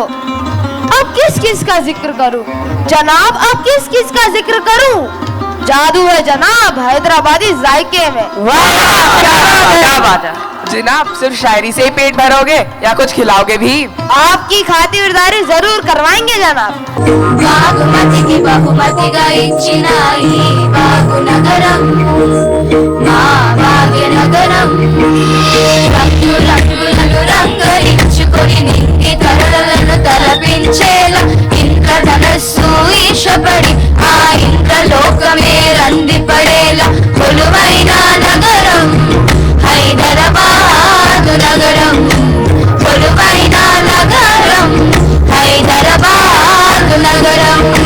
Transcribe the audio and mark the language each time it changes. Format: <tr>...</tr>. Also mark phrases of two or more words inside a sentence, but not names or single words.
<hi>अब किस किस का जिक्र करूं जनाब, अब किस किस का जिक्र करूं, जादू है जनाब हैदराबादी जायके में। क्या बात है जनाब, सिर्फ शायरी से ही पेट भरोगे या कुछ खिलाओगे भी? आपकी खातिरदारी जरूर करवाएंगे जनाब।</hi> <te>భాగమతికి బహుమతిగా ఇచ్చిన ఈ భాగ్యనగరం, మా భాగ్యనగరం, రంగులను రంగరించుకొని నింగి తరలను తలపించేలా ఇంద్రధనస్సు ఈశపడి ఆ ఇంద్రలోకమే రందిపడేలా కొలువైన నగరం హైదరాబాద్ నగరం, కొలువైన నగరం హైదరాబాద్ నగరం.</te>